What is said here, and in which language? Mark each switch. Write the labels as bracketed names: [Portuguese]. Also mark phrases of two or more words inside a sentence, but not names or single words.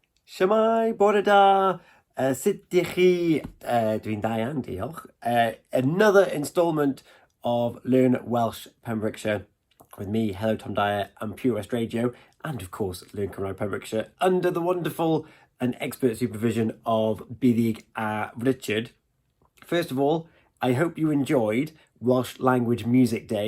[Welsh] Shemai, bore da, sut dych chi? Dwi'n da iawn, diolch. [English] Another instalment of Learn Welsh Pembrokeshire with me, HelloTomDyer and Pure West Radio, and of course Learn Cymraeg Pembrokeshire, under the wonderful and expert supervision of Bydig Richard. First of all, I hope you enjoyed Welsh Language Music Day.